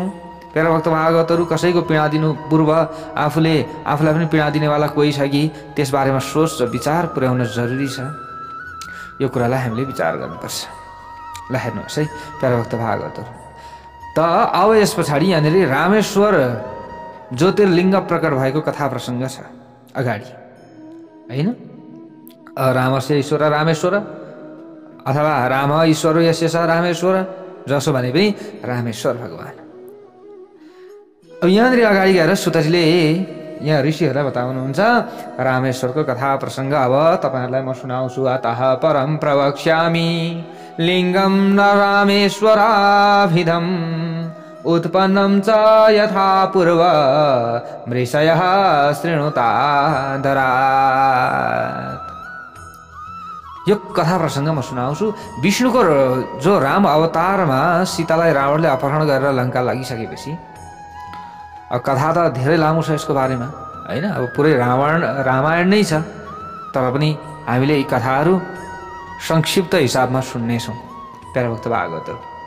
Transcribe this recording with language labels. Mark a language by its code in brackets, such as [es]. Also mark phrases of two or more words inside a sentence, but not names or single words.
[ne] प्यारो भक्त भागवतहरू, कसैको पीडा दिनु पूर्व आफूलाई पनि पीडा दिनेवाला कोही छ कि त्यसबारेमा सोच र विचार पुर्याउन जरुरी छ। यो कुरालाई हामीले विचार गर्नुपर्छ। ल हेर्नुहोस् है प्यारो भक्त भागवतहरू, त अब यस पछाडि यहाँनिर रामेश्वर ज्योतिर्लिङ्ग प्रकट भएको कथा प्रसङ्ग छ अगाडि, होइन? [sa] रामस्य ईश्वर रामेश्वर अथवा राम ईश्वर यस्य रामेश्वर, [ne] जसो भने पनि रामेश्वर भगवान। अब यहाँनिर अगाडि गएर सुतजीले यहाँ ऋषिहरूलाई बताउनुहुन्छ रामेश्वरको कथा प्रसङ्ग। अब तपाईँहरूलाई म सुनाउँछु। [sa] अतः परम प्रवक्ष्यामि लिङ्गम न रामेश्वराभिधम् उत्पन्नं च यथा पूर्व मृषयः शृणुतादरात्। [ne] यो कथा प्रसङ्ग म सुनाउँछु। विष्णुको जो राम अवतारमा सीतालाई रावणले अपहरण गरेर लङ्का लागिसकेपछि, अब कथा त धेरै लामो छ यसको बारेमा, होइन? अब पुरै रामायण नै छ, तर पनि हामीले यी कथाहरू संक्षिप्त हिसाबमा सुन्नेछौँ प्यारो भक्त भागवतहरू।